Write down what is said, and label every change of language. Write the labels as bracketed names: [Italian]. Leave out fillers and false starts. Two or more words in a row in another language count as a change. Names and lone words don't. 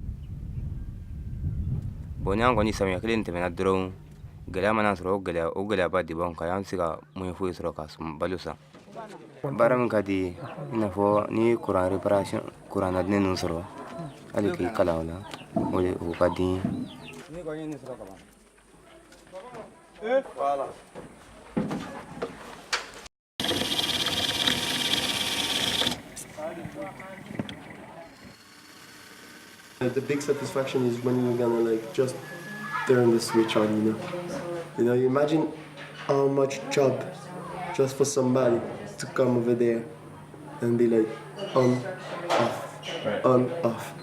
[Bambara] Bon n'an kɔni samiya kelen tɛmɛna dɔrɔn gɛlɛya mana sɔrɔ o gɛlɛyaba de b'an kan y'an se ka mun foyi sɔrɔ ka balo san. Baara min ka di i n'a fɔ ni [French] courant réparation courant [Bambara] nadinen ninnu sɔrɔ hali k'i kalan o la o ka di n ye. [French] Voilà. [English] The big satisfaction is when you're gonna like just turn the switch on, you know. You know, you imagine how much job just for somebody to come over there and be like on, off.